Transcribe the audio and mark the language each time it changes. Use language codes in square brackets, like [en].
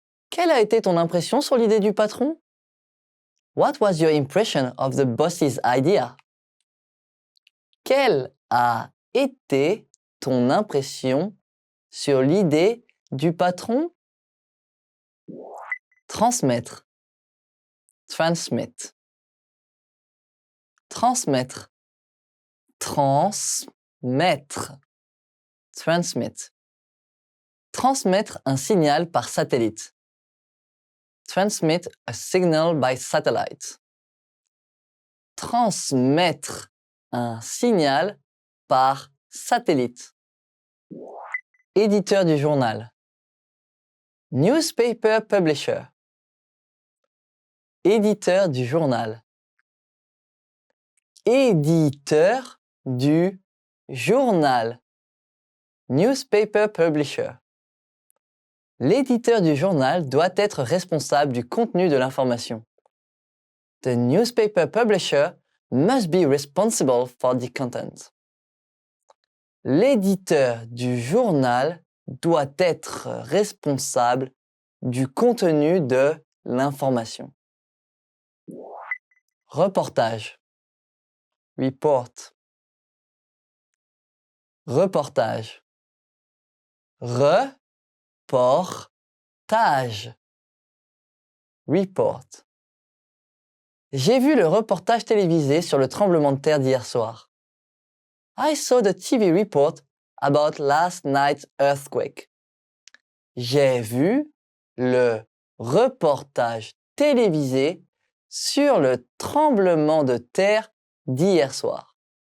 [fr] Quelle a été ton impression sur l'idée du patron? [en] What was your impression of the boss's idea? [fr] Quelle a été ton impression sur l'idée du patron? Transmettre. [en] Transmit. [fr] Transmettre. Transmettre. [en] Transmit. [fr] Transmettre un signal par satellite. [en] Transmit a signal by satellite. [fr] Transmettre un signal par satellite. Éditeur du journal. [en] Newspaper publisher. [fr] Éditeur du journal. Éditeur du journal. [en] Newspaper publisher. [fr] L'éditeur du journal doit être responsable du contenu de l'information. [en] The newspaper publisher must be responsible for the content. [fr] L'éditeur du journal doit être responsable du contenu de l'information. Reportage. [en] Report. [fr] Reportage. Reportage. [en] Report. [fr] J'ai vu le reportage télévisé sur le tremblement de terre d'hier soir. [en] I saw the TV report about last night's earthquake. [fr] J'ai vu le reportage télévisé sur le tremblement de terre d'hier soir.